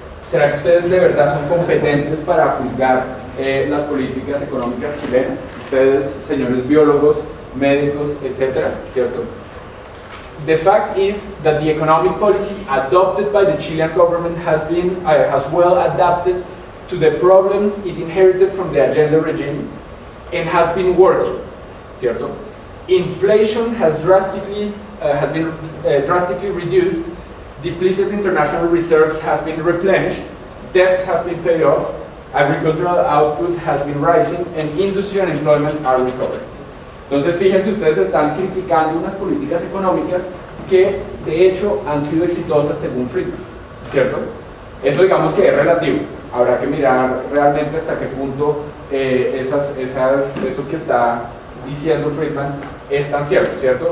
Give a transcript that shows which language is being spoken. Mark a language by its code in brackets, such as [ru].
[es] ¿Será que ustedes de verdad son competentes para juzgar las políticas económicas chilenas? Ustedes, señores biólogos, médicos, etcétera, ¿cierto? [en] The fact is that the economic policy adopted by the Chilean government has well adapted to the problems it inherited from the Allende regime and has been working, [es] ¿cierto? [en] Inflation has been drastically reduced, depleted international reserves has been replenished, debts have been paid off, agricultural output has been rising, and industry and employment are recovering. [es] Entonces, fíjense, ustedes están criticando unas políticas económicas que, de hecho, han sido exitosas según Friedman, ¿cierto? Eso digamos que es relativo. Habrá que mirar realmente hasta qué punto eso que está diciendo Friedman es tan cierto, ¿cierto?